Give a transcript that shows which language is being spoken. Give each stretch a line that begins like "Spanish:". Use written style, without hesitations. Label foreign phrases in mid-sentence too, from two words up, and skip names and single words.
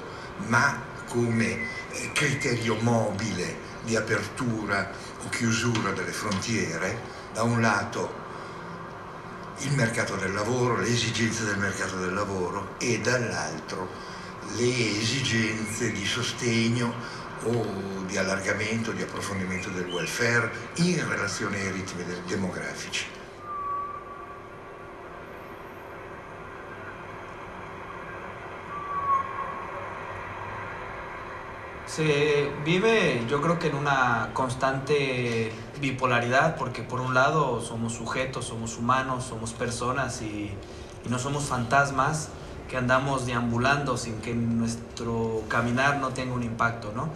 Italian: ma come criterio mobile di apertura o chiusura delle frontiere, da un lato il mercato del lavoro, le esigenze del mercato del lavoro, e dall'altro le esigenze di sostegno o di allargamento, di approfondimento del welfare in relazione ai ritmi demografici.
Spanish: Se vive, yo creo que en una constante bipolaridad, porque por un lado somos sujetos, somos humanos, somos personas y no somos fantasmas que andamos deambulando sin que nuestro caminar no tenga un impacto, ¿no?